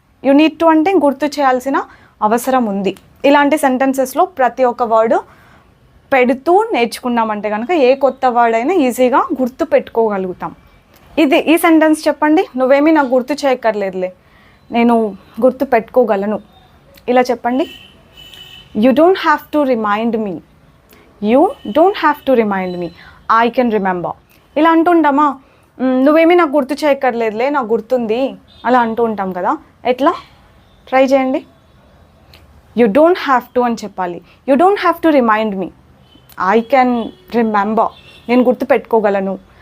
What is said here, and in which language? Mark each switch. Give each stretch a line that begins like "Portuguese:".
English: you need to
Telugu: అంటే గుర్తు చేయాల్సిన అవసరం ఉంది. ఇలాంటి సెంటెన్సెస్లో ప్రతి ఒక్క వర్డ్ పెడుతూ నేర్చుకున్నామంటే కనుక ఏ కొత్త వర్డ్ అయినా ఈజీగా గుర్తు పెట్టుకోగలుగుతాం. ఈ సెంటెన్స్ చెప్పండి. నువ్వేమీ నాకు గుర్తు చేయక్కర్లేదులే, నేను గుర్తు పెట్టుకోగలను. ఇలా చెప్పండి.
English: You don't have to remind me. You don't have to remind me. I can remember.
Telugu: ఇలా అంటుంటామా? నువ్వేమీ నాకు గుర్తు చేయక్కర్లేదులే, నాకు గుర్తుంది, అలా అంటూ ఉంటాం కదా. ఎట్లా? ట్రై చేయండి.
English: you don't have to
Telugu: అని చెప్పాలి.
English: You don't have to remind me. I can remember,
Telugu: నేను గుర్తు పెట్టుకోగలను.